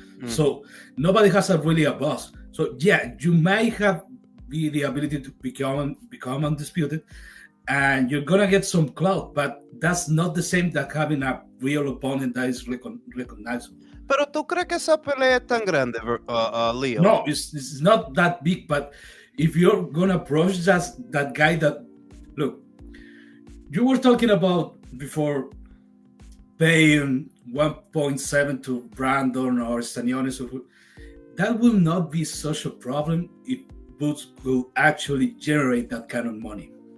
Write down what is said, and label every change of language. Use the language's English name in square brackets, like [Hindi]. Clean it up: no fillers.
[English] So nobody has really a boss. So yeah, you might have the ability to become undisputed, and you're gonna get some clout, but that's not the same that having a real opponent that is recognizable. [Spanish] Pero tú crees que esa pelea es tan grande, Leo? [English] No, it's not that big, but if you're gonna approach that guy that look, you were talking about before paying 1.7 to Brandon or Stanionis, that will not be such a problem if Boots will actually generate that kind of money.